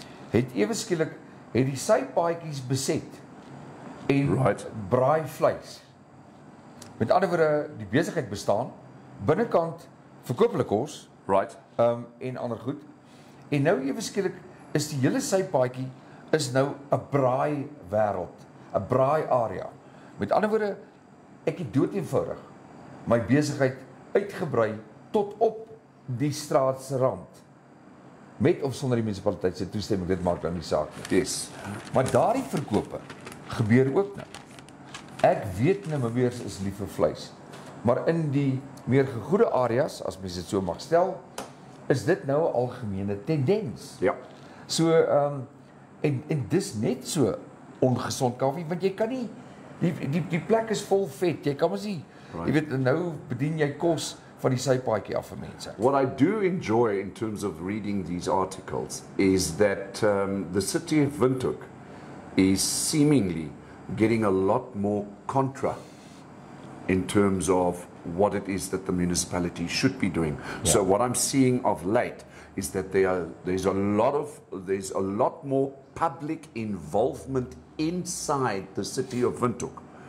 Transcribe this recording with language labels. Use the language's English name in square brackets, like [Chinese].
[Afrikaans] Het ewe skielik het die sypaadjies beset en braai vleis. Met ander woorde, die besigheid bestaan, binnekant verkoop hulle kos, en ander goed. En nou ewe skielik is die hele sypaadjie is nou 'n braai wêreld, 'n braai area. Met ander woorde, ek het dood eenvoudig my besigheid uitgebrei tot op die straat se rand. Met of sonder die munisipaliteit se toestemming, dit maak nou nie saak nie. [English] Yes. [Afrikaans] Maar daardie verkope gebeur ook nou. Ek weet Namibiërs is lief vir vleis, maar in die meer gegoede areas, as mens dit so mag stel, is dit nou 'n algemene tendens. Ja. So en dis net so ongesond, Kaufee, want jy kan nie die plek is vol vet. Jy kan mos nie, jy weet, nou bedien jy kos van die sypaadjie af vir mense. [English] What I do enjoy in terms of reading these articles is that the city of Windhoek is seemingly getting a lot more contra in terms of what it is that the municipality should be doing. Yeah. So what I'm seeing of late is that there's a lot more public involvement inside the city of Windhoek.